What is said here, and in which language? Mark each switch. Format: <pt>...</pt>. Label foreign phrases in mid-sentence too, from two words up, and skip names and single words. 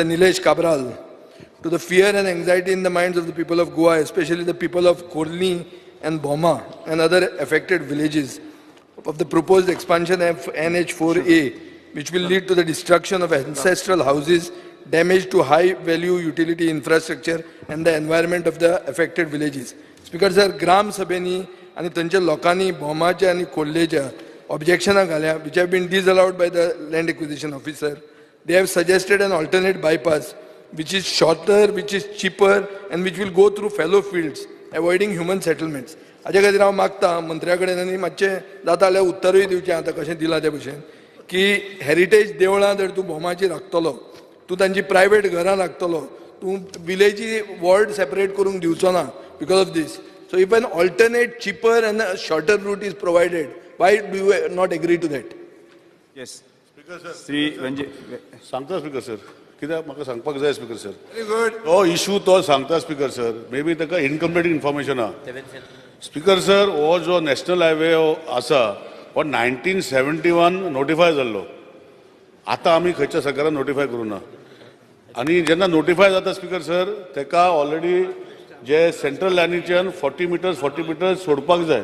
<en>Nilesh Cabral, to the fear and anxiety in the minds of the people of Goa, especially the people of Korni and Boma and other affected villages, of the proposed expansion of NH4A, which will lead to the destruction of ancestral houses, damage to high-value utility infrastructure and the environment of the affected villages. Speaker sir,</en> <kok>Gram Sabheni आणि त्यांच्या लोकांनी भोमाच्या आणि कोल्लेच्या ऑब्जेक्शनां घाल्या</kok> <en>which have been disallowed by the land acquisition officer. They have suggested an alternate bypass which is shorter, which is cheaper and which will go through fallow fields, avoiding human settlements.</en> <kok>हाच्या खातीर हांव मागता मंत्र्या कडेन आनी मातशें जाता जाल्यार उत्तरूय दिवचें आतां कशें दिलां ते भशेन की हेरिटेज देवळां जर तूं भोमाची राखतलो, तूं तांची प्रायवेट घरां राखतलो, तूं विलेजी</kok> <en>ward separate</en> <kok>करूंक दिवचो ना</kok> <en>because of this. So if an alternate, cheaper and a shorter route is provided, why do you not agree to that? Yes. Speaker sir. Sri Ranjit.</en> <kok>सांगता</kok> <en>Speaker sir.</en> <kok>कित्याक म्हाका सांगपाक जाय</kok> <en>Speaker sir. Very good.</en> <kok>तो इशू तो सांगता</kok> <en>Speaker sir. may be</en> <kok>ताका</kok> <en>incomplete information</en> <kok>आहा.</kok> <en>Speaker sir,</en> <kok>हो जो</kok> <en>national highway</en> <kok>आसा हो 1971 नोटिफाय जाल्लो. आतां आमी खंयच्या सरकारान नोटिफाय करूं ना. आणि जेन्ना नोटिफाय जाता</kok> <en>Speaker sir</en> <kok>तेका ऑलरेडी जे सेंट्रल लायनीच्यान 40 मिटर्स सोडपाक जाय.</kok>